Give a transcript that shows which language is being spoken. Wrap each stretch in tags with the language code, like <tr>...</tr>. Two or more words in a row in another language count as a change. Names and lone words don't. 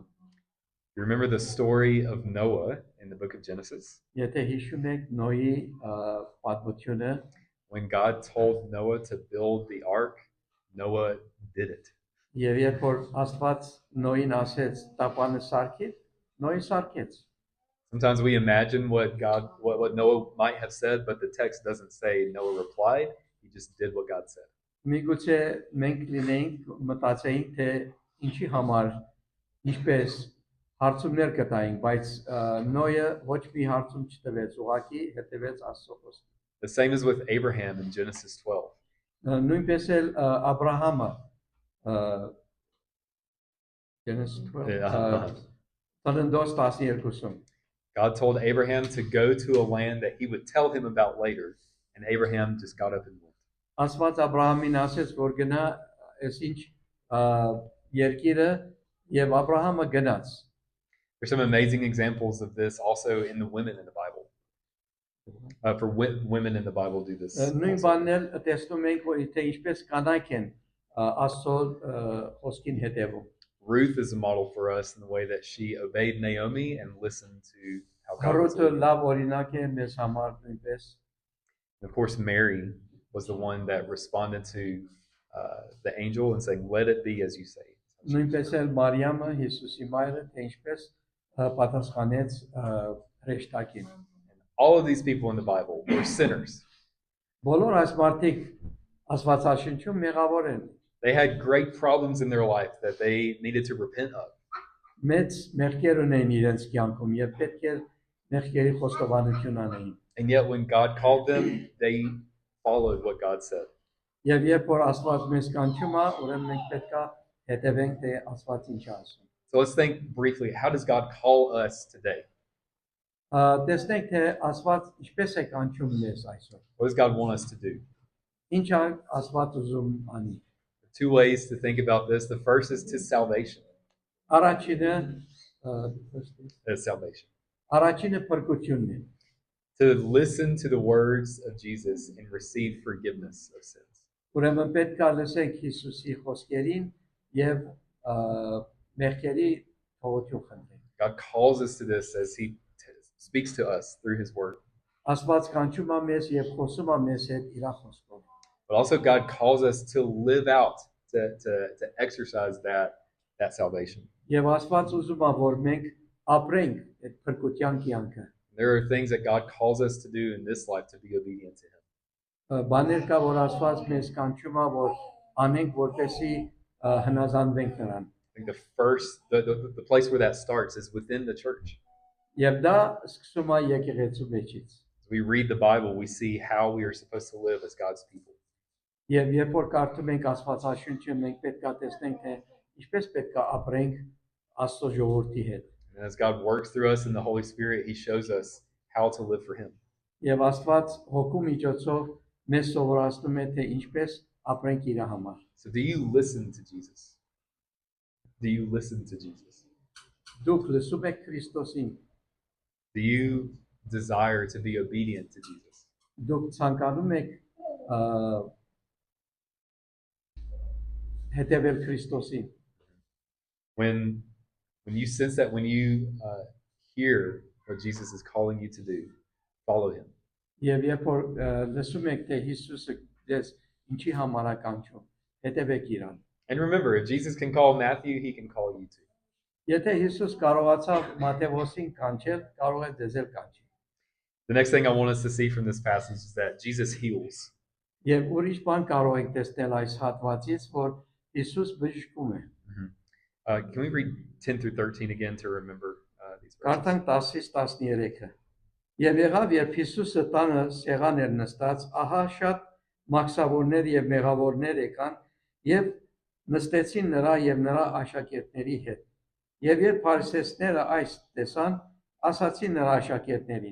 <en>You remember the story of Noah in the book of Genesis?</en> <hy>Եթե հիշում եք Նոյի պատմությունը,</hy> <en>When God told Noah to build the ark, Noah did it.</en> <hy>եւ երբ որ Աստված Նոյին ասեց տապանը սարքիր, Նոյը սարքեց։</hy> <en>Sometimes we imagine what Noah might have said, but the text doesn't say Noah replied. He just did what God said.</en> <hy>Միգուցե մենք լինենք մտածեինք, թե ինչի համար ինչպես հարցումներ կտայինք, բայց Նոյը ոչ մի հարցում չտվեց, ուղղակի հետևեց Աստծո խոսքին։</hy> <en>The same is with Abraham in Genesis 12.</en> <hy>Նույնպես էլ Աբրահամը Genesis 12 Ծննդոց 12-ում</hy> <en>God told Abraham to go to a land that he would tell him about later, and Abraham just got up and went.</en> <hy>Աստված Աբրահամին ասեց, որ գնա այս ինչ երկիրը, եւ Աբրահամը գնաց։</hy> <en>There's some amazing examples of this also in the women in the Bible. Women in the Bible do this.</en> <hy>Նույն</hy> <en>also.</en> <hy>բանն էլ տեսնում ենք, որ թե ինչպես կանայք են Աստծո խոսքին հետևում։</hy> <en>Ruth is a model for us in the way that she obeyed Naomi and listened to how God was</en> <hy>Հռոմը</hy> <en>leading.</en> <hy>լավ օրինակ է մեզ համար նույնպես։</hy> <en>And of course, Mary was the one that responded to the angel and saying, "Let it be as you say."</en> <hy>Նույնպես էլ Մարիամը, Հիսուսի մայրը, թե ինչպես պատասխանեց հրեշտակին։</hy> <en>All of these people in the Bible were sinners.</en> <hy>Բոլոր այս մարդիկ Աստվածաշնչում մեղավոր են։</hy> <en>They had great problems in their life that they needed to repent of.</en> <hy>Մեծ մեղքեր ունեն իրենց կյանքում եւ պետք է մեղքերի խոստովանություն անեին։</hy> <en>And yet when God called them, they followed what God said.</en> <hy>Եվ երբ որ Աստված մեզ կանչում է, ուրեմն մենք պետք է հետևենք, թե Աստված ինչ է ասում։</hy> <en>So let's think briefly, how does God call us today?</en> <hy>Տեսնենք, թե Աստված ինչպես է կանչում մեզ այսօր։</hy> <en>What does God want us to do?</en> <hy>Ինչ է Աստված ուզում անի։</hy> <en>Two ways to think about this. The first is to salvation.</en> <hy>Առաջինը</hy> <en>Salvation.</en> <hy>Առաջինը փրկությունն է։</hy> <en>To listen to the words of Jesus and receive forgiveness of sins.</en> <hy>Ուրեմն պետք է լսենք Հիսուսի խոսքերին եւ մեղքերի թողություն խնդրենք։</hy> <en>God calls us to this as he speaks to us through his word.</en> <hy>Աստված կանչում է մեզ եւ խոսում է մեզ հետ իր խոսքով։</hy> <en>But also God calls us to live out, to exercise that salvation.</en> <hy>Եվ Աստված ուզում է, որ մենք ապրենք այդ փրկության կյանքը։</hy> <en>There are things that God calls us to do in this life to be obedient to him.</en> <hy>Բաներ կա, որ Աստված մեզ կանչում է, որ անենք, որպեսզի հնազանդվենք նրան։</hy> <en>I think the place where that starts is within the church.</en> <hy>Եվ դա սկսում է եկեղեցու մեջից։</hy> <en>As we read the Bible, we see how we are supposed to live as God's people.</en> <hy>Եվ երբ որ կարդում ենք Աստվածաշունչը, մենք պետք է տեսնենք, թե ինչպես պետք է ապրենք Աստծո ժողովրդի հետ։</hy> <en>And as God works through us in the Holy Spirit, he shows us how to live for him.</en> <hy>Եվ Աստված հոգու միջոցով մեզ սովորացնում է, թե ինչպես ապրենք իր համար։</hy> <en>So do you listen to Jesus? Do you listen to Jesus?</en> <hy>Դուք լսում եք Քրիստոսին,</hy> <en>Do you desire to be obedient to Jesus?</en> <hy>դուք ցանկանում եք հետևել Քրիստոսին։</hy> <en>When you sense that, when you hear what Jesus is calling you to do, follow him.</en> <hy>Եվ երբ որ լսում եք, թե Հիսուսը դες ինչի համար է կանչում, հետևեք իրան։</hy> <en>And remember, if Jesus can call Matthew, he can call you too.</en> <hy>Եթե Հիսուս կարողացավ Մատթեոսին կանչել, կարող է ձեզ էլ կանչի։</hy> <en>The next thing I want us to see from this passage is that Jesus heals.</en> <hy>Եվ ուրիշ բան կարող եք տեսնել այս հատվածից, որ Հիսուս բժշկում է։</hy> <en>Can we read 10 through 13 again to remember these verses?</en> <hy>Կարդանք 10-ից 13-ը։ Եվ եղավ, երբ Հիսուսը տանը սեղան էր նստած, ահա շատ մաքսավորներ եւ մեղավորներ եկան եւ նստեցին նրա եւ նրա աշակերտների հետ։ Եվ երբ փարիսեցիները այս տեսան, ասացին նրա աշակերտներին.</hy>